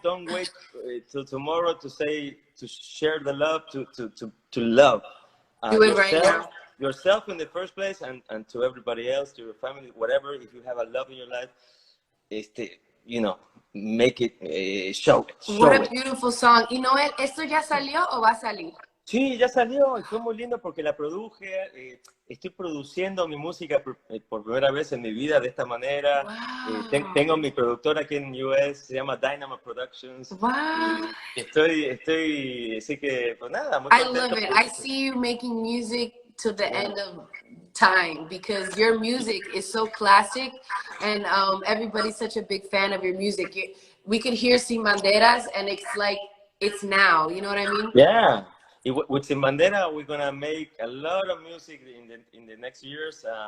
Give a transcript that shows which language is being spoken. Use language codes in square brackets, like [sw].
[en] Don't wait till tomorrow to say, to share the love, to love Do it right now. yourself in the first place, and to everybody else, to your family, whatever. If you have a love in your life, you know, make it, show it. What a beautiful song. [es] Y Noel, ¿esto ya salió o va a salir? Sí, ya salió y fue muy lindo porque la produje. Estoy produciendo mi música por primera vez en mi vida de esta manera. [en] Wow. [es] Tengo mi productora aquí en US, se llama Dynamo Productions. [en] Wow. [es] Estoy, así que, pues nada, muy [en] I [es] contento. [en] love it. I see you making music to the end of time because your music is so classic and everybody's such a big fan of your music. We could hear Sin Banderas and it's like, it's now, you know what I mean? Yeah. With Sin Bandera, we're gonna make a lot of music in the next years.